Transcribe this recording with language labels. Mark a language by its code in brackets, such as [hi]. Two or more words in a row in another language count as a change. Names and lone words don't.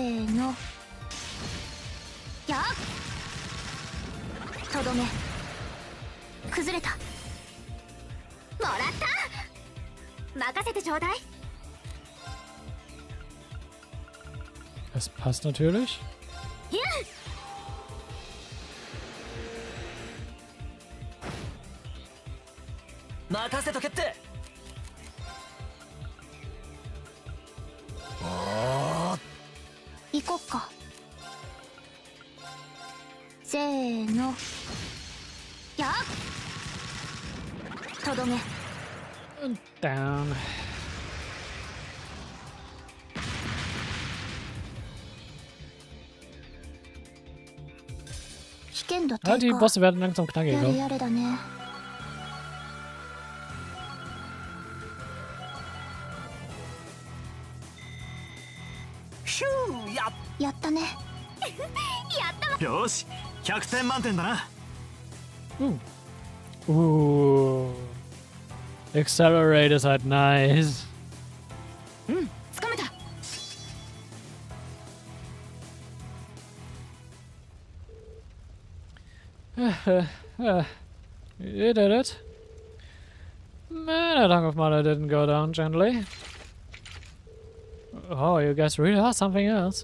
[ja] のやっとどめ崩れた。ももらった。任せてちょうだい。 [de] Das passt natürlich. Hier. [ja] 任せとけって。行こっか。せーのやっとどめ [de] Und down. [ja] 危険度 Ah, 低 [de] die [ja] 下。 [de] Bosse werden langsam [ja] やれ [de] knackiger. [ja] やれだね。ヒューやったね。よし100点満点だな。 Ooh. [de] Accelerate is halt nice. [ja] つかめた。 [en] You did it. Man, that hunk of mother didn't go down gently. Oh, you guys really are something else.